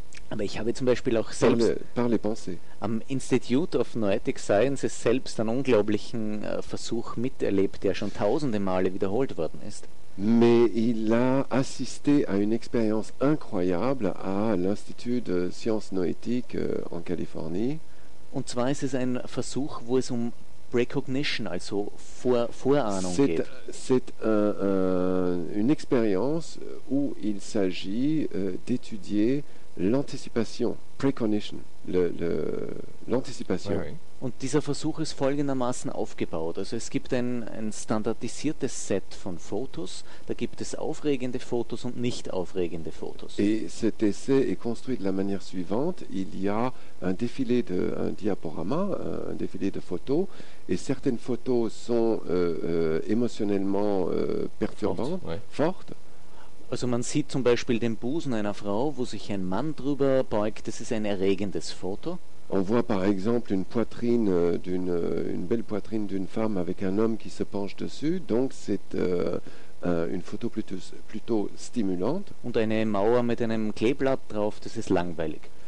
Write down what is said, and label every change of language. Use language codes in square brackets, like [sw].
[de] Aber ich habe zum Beispiel auch selbst am Institute of Noetic Sciences selbst einen unglaublichen Versuch miterlebt, der schon tausende Male wiederholt worden ist. [fr] Mais il a assisté à une expérience incroyable à l'Institut de Sciences Noétiques en Californie. [de] Und zwar ist es ein Versuch, wo es um Precognition, also Vorahnung geht. [fr] C'est une expérience où il s'agit d'étudier l'anticipation, Precognition, l'anticipation. Oui. [de] Und dieser Versuch ist folgendermaßen aufgebaut. Also es gibt ein standardisiertes Set von Fotos. Da gibt es aufregende Fotos und nicht aufregende Fotos. [fr] Et cet essai est construit de la manière suivante. Il y a un défilé de un diaporama, un défilé de photos. Et certaines photos sont émotionnellement perturbantes, fortes. [de] Also man sieht zum Beispiel den Busen einer Frau, wo sich ein Mann drüber beugt. Das ist ein erregendes Foto. [fr] On voit par exemple une poitrine une belle poitrine d'une femme avec un homme qui se penche dessus, donc c'est une photo plutôt stimulante. [de] Und eine Mauer mit einem Kleeblatt drauf, das ist langweilig.